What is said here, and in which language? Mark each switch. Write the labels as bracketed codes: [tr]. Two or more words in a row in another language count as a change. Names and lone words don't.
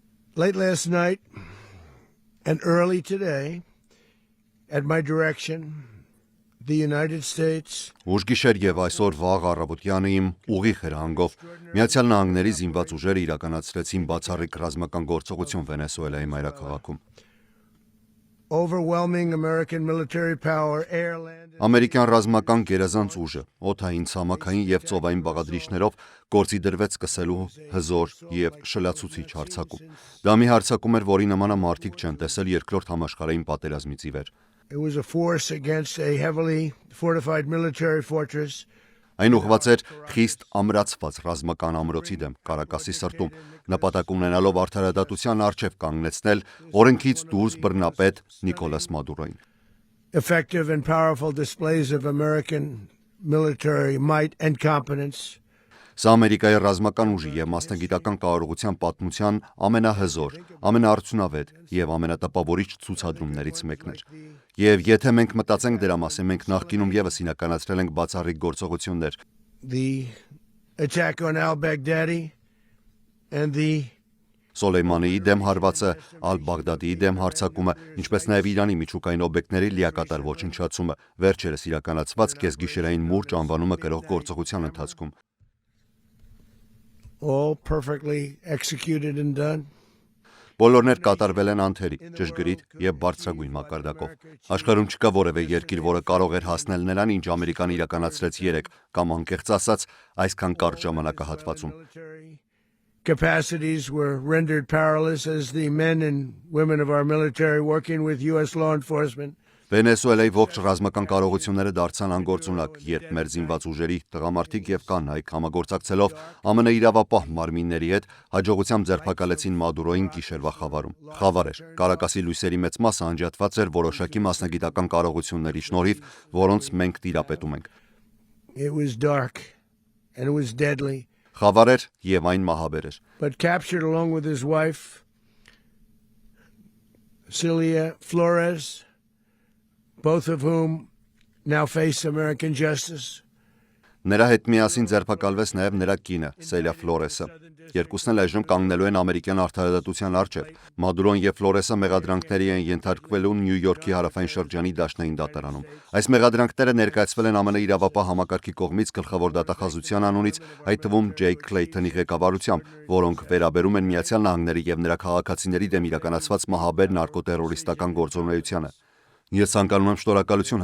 [en] Late last night and early today, at my direction, the United States [hy] Ուժգիշեր եւ այսօր վաղ առավոտյան իմ ուղիղ հրահանգով Միացյալ Նահանգների զինված ուժերը իրականացրեցին բացառիկ ռազմական գործողություն Վենեսուելայի մայրաքաղաքում։ [en] overwhelming American military power, air, land, [hy] Ամերիկյան ռազմական գերազանց ուժը օդային, ցամաքային եւ ծովային բաղադրիչներով գործի դրվեց սկսելու հզոր եւ շլացուցիչ հարձակում։ Դա մի հարձակում էր, որի նմանը մարդիկ չեն տեսել երկրորդ համաշխարհային պատերազմից ի վեր։ [en] It was a force against a heavily fortified military fortress. [hy] Այն ուղղված էր խիստ ամրացված ռազմական ամրոցի դեմ Կարակասի սրտում, նպատակ ունենալով արդարադատության առջև կանգնեցնել օրենքից դուրս բռնապետ Նիկոլաս Մադուրոին։ [en] Effective and powerful displays of American military might and competence. [hy] Սա Ամերիկայի ռազմական ուժի եւ մասնագիտական կարողության պատմության ամենահզոր, ամենաարդյունավետ եւ ամենատպավորիչ ցուցադրումներից մեկն էր։ Եվ եթե մենք մտածենք դրա մասին, մենք նախկինում եւս իրականացրել ենք բացառիկ գործողություններ։ [en] The attack on al-Baghdadi and the [hy] Սոլեյմանիի դեմ հարվածը, Ալ-Բաղդադիի դեմ հարձակումը, ինչպես նաև Իրանի միջուկային օբյեկտների լիակատար ոչնչացումը, վերջերս իրականացված կեսգիշերային մուրճ անվանումը կրող գործողության ընթացքում։ [en] all perfectly executed and done. [hy] Բոլորներ կատարվել են անթերի, ճշգրիտ եւ բարձրագույն մակարդակով։ Աշխարհում չկա որևէ երկիր, որը կարող էր հասնել նրան, ինչ Ամերիկան իրականացրեց 3 կամ անկեղծ ասած, այսքան կարճ ժամանակահատվածում։ [en] Capacities were rendered powerless as the men and women of our military working with U.S. law enforcement [hy] Վենեսուելայի ողջ ռազմական կարողությունները դարձան անգործունակ, երբ մեր զինված ուժերի տղամարդիկ եւ կանայք համագործակցելով ԱՄՆ իրավապահ մարմինների հետ հաջողությամբ ձերբակալեցին Մադուրոին գիշերվա խավարում։ Խավար էր։ Կարակասի լույսերի մեծ մասը անջատված էր որոշակի մասնագիտական կարողությունների շնորհիվ, որոնց մենք տիրապետում ենք։ [en] It was dark and it was deadly. [hy] Խավար էր եւ այն մահաբեր էր։ [en] But captured along with his wife, Celia Flores, both of whom now face American justice. [hy] Նրա հետ միասին ձերբակալվեց նաև նրա կինը, Սելիա Ֆլորեսը։ Երկուսն էլ այժմ կանգնելու են ամերիկյան արդարադատության առջև։ Մադուրոն եւ Ֆլորեսը մեղադրանքների են ենթարկվելու Նյու Յորքի հարավային շրջանի դաշնային դատարանում։ Այս մեղադրանքները ներկայացվել են ԱՄՆ իրավապահ համակարգի կողմից գլխավոր դատախազության անունից, այդ թվում Ջեյ Քլեյթոնի ղեկավարությամբ, որոնք վերաբերում են Միացյալ Նահանգների եւ նրա քաղաքացիների դեմ իրականացված մահաբեր նարկոտերորիստական գործունեությանը։ Ես ցանկանում եմ շնորհակալություն